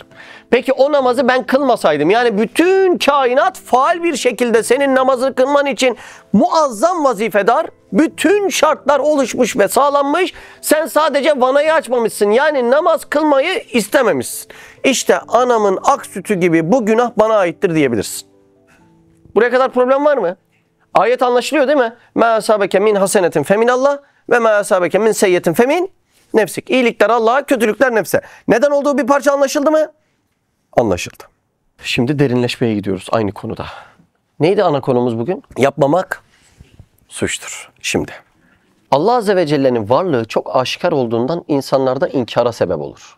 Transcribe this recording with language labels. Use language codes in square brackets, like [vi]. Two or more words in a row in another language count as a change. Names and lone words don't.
[tr] Peki o namazı ben kılmasaydım, yani bütün kainat faal bir şekilde senin namazı kılman için muazzam vazifedar, bütün şartlar oluşmuş ve sağlanmış, sen sadece vanayı açmamışsın, yani namaz kılmayı istememişsin. İşte anamın ak sütü gibi bu günah bana aittir diyebilirsin. Buraya kadar problem var mı? Ayet anlaşılıyor değil mi? [ar] مَا أَسَابَكَ مِنْ حَسَنَةٍ فَمِنَ اللّٰهِ وَمَا أَسَابَكَ mِنْ سَيِّةٍ فَمِنْ nefsik. [tr] İyilikler Allah'a, kötülükler nefse. Neden olduğu bir parça anlaşıldı mı? Anlaşıldı. Şimdi derinleşmeye gidiyoruz aynı konuda. Neydi ana konumuz bugün? Yapmamak suçtur. Şimdi Allah Azze ve Celle'nin varlığı çok aşikar olduğundan insanlarda inkara sebep olur.